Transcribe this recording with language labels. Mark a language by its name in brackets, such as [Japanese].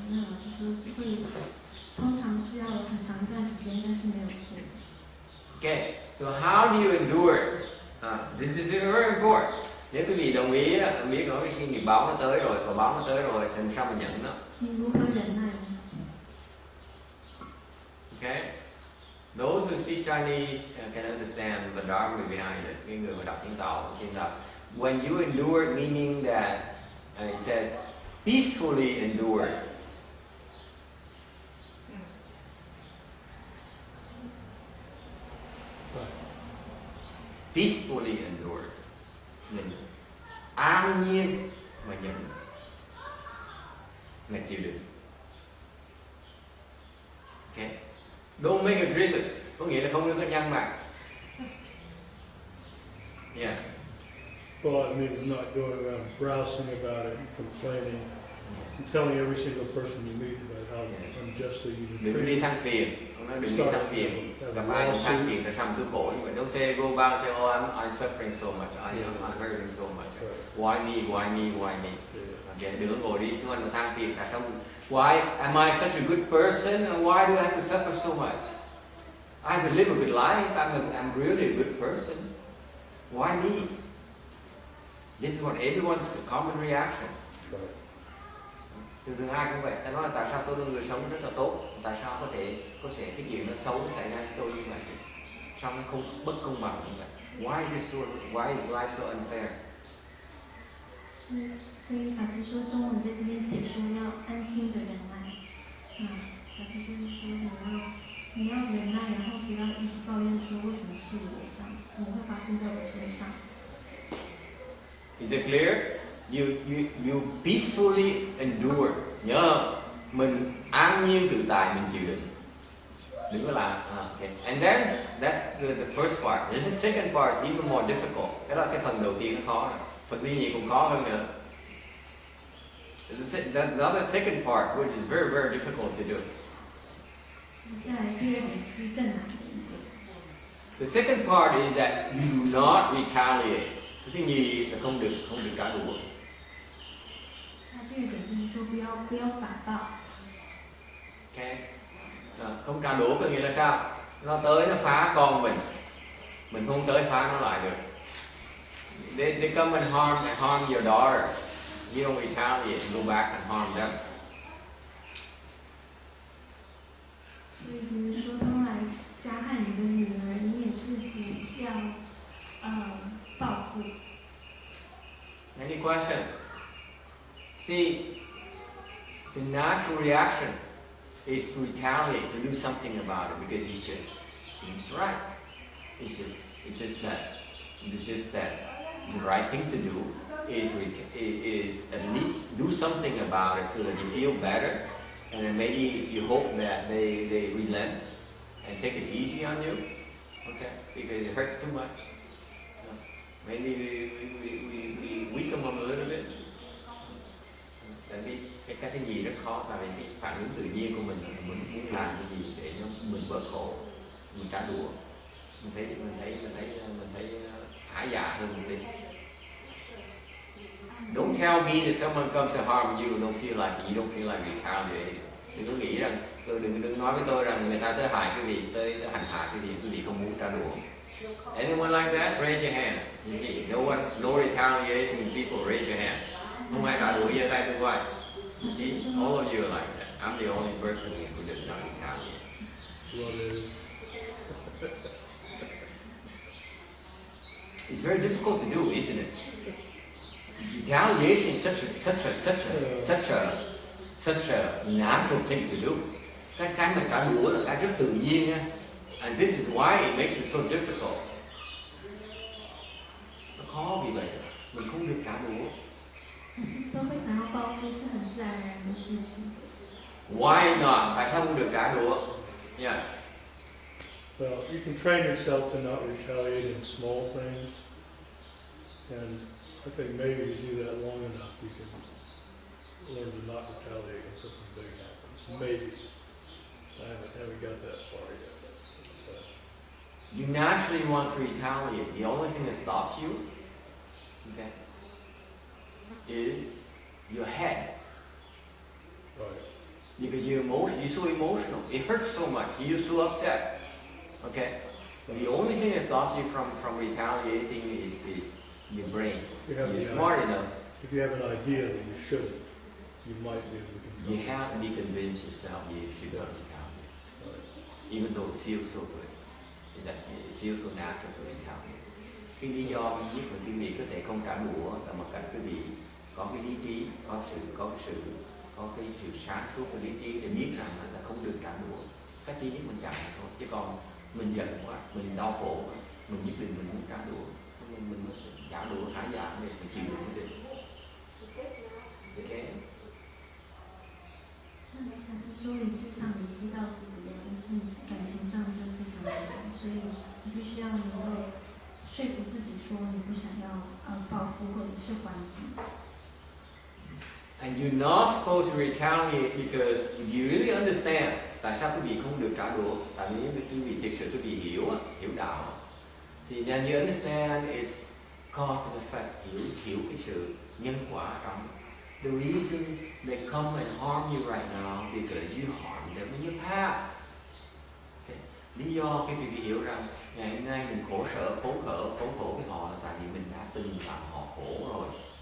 [Chinese] 那老师说会，通常是要很长一段时间，但是没有错。 [English] Okay, so how do you endure it? This is very important. [Vietnamese] Nếu quý vị đồng ý có cái nghiệp báo nó tới rồi, quả báo nó tới rồi, thì sao mà nhận nó? [English] Okay, those who speak Chinese can understand the dharma behind it. [Vietnamese] Cái người mà đọc tiếng Tàu, [English] when you endure, meaning that it says peacefully endure. Peacefully endure. [Vietnamese] Mình an nhiên mà nhận, mà chịu đựng. Okay. [English] Don't make a grievous, [Vietnamese] có nghĩa là không đưa cái nhăn mặt. [English] Yeah. Well, it means not going around grousing about it and complaining, and telling every single person you meet about how unjustly you've been treated. [Vietnamese] Đừng đi than phiền, ông nói đừng đi than phiền. Gặp ai cũng than phiền tại sao tôi khổ như vậy. [English] Don't say go back and say, oh I'm suffering so much, I'm hurting so much. Why me? [Vietnamese] Okay, đừng ngồi đi xung quanh mà than phiền tại sao? [English] Why am I such a good person and why do I have to suffer so much? I have to live a good life. I'm really a good person. Why me? This is what everyone's common reaction. [Vietnamese] Thường ai cũng vậy. Ta nói là tại sao tôi là người sống rất là tốt, tại sao có thể cái chuyện nó xấu xảy ra với tôi như vậy? Sao nó không bất công bằng như vậy? [English] Why is life so unfair? [Chinese] 所以法师说，中文在这边写说要安心的忍耐。法师就是说你要忍耐，然后不要一直抱怨说为什么是我这样子，怎么会发生在我身上？ [English] Is it clear? You peacefully endure. [Vietnamese] Nhớ không? mình an nhiên tự tại, mình chịu đựng, đừng có làm. [English] Okay. And then that's the first part. The second part is even more difficult. [Vietnamese] Cái đó là cái phần đầu tiên nó khó rồi. Phần thứ nhì cũng khó hơn nữa. [English] The other second part, which is very very difficult to do. [Chinese] 再来第二点是更难的一点。 [English] The second part is that you do not retaliate. [Vietnamese] Cái gì là không được trả đũa. [Chinese] 那这个点就是说不要反报。 [English] Okay. [Vietnamese] Không trả đũa có nghĩa là sao? Nó tới nó phá con mình không tới phá nó lại được. [English] They come and harm your daughter. You don't retaliate and go back and harm them. [Chinese] 所以比如说他们来加害你的女儿，你也是不要报复。 [English] Any questions? See, the natural reaction is to retaliate, to do something about it, because it just seems right. It's just that the right thing to do is at least do something about it so that you feel better, and then maybe you hope that they relent and take it easy on you, okay? Because it hurt too much. Maybe we weaken them a little bit. [Vietnamese] Tại vì cái gì rất khó, tại vì cái phản ứng tự nhiên của mình là mình muốn làm cái gì để cho mình bớt khổ, mình trả đũa, mình thấy hả dạ hơn một tí. [English] Don't tell me that someone comes to harm you, don't feel like retaliating. [Vietnamese] Đừng có nghĩ rằng đừng nói với tôi rằng người ta tới hại cái gì, tới hành hạ cái gì, quý vị không muốn trả đũa. [English] Anyone like that? Raise your hand. You see, no retaliating people. Raise your hand. [Vietnamese] Không ai trả đũa giơ tay tôi coi. [English] You see, all of you are like that. I'm the only person who does not retaliate. It's very difficult to do, isn't it? Retaliation is such a natural thing to do. [Vietnamese] Cái mà trả đũa là cái rất tự nhiên nha. [English] And this is why it makes it so difficult. [Vietnamese] Nó khó vì vậy, mình không được trả đũa. [Chinese] 说会想要报复是很自然而然的事情。 [English] Why not? [Vietnamese] Tại sao không được trả đũa? [English] Yes. Well, you can train yourself to not retaliate in small things, and I think maybe if you do that long enough, you can learn to not retaliate when something big happens. Maybe. I haven't got that far yet. You naturally want to retaliate. The only thing that stops you, okay, is your head. Right. Because you're so emotional. It hurts so much. You're so upset. Okay? The only thing that stops you from retaliating is your brain. You're smart enough. If you have an idea that you shouldn't, you might be able to control You have to be convinced yourself you should not retaliate. Right. Even though it feels so good. It feels so natural to retaliate. [Vietnamese] Cái lý do giúp mà quý vị có thể không trả đũa là một cách quý vị có cái lý trí, có cái sự sáng suốt của lý trí để biết rằng là không được trả đũa. Cách duy nhất mình trả là thôi. Chứ còn mình giận quá, mình đau khổ quá, mình nhất định mình muốn trả đũa, mình trả đũa hả dạ để mình chịu đựng được. [English] Okay. [Chinese] 还是说理智上你知道是不对，但是感情上就非常难，所以你必须要能够说服自己说你不想要报复或者是还击。 [English] And you're not supposed to retaliate because if you really understand [Vietnamese] tại sao quý vị không được trả đũa, tại vì quý vị thực sự quý vị hiểu đạo, thì [English] then you understand it's cause and effect, [Vietnamese] hiểu cái sự nhân quả trong. [English] The reason they come and harm you right now because you harmed them in your past. Okay. [Vietnamese] Lý do cái vị hiểu rằng ngày hôm nay mình khổ khổ với họ là tại vì mình đã từng làm họ khổ rồi.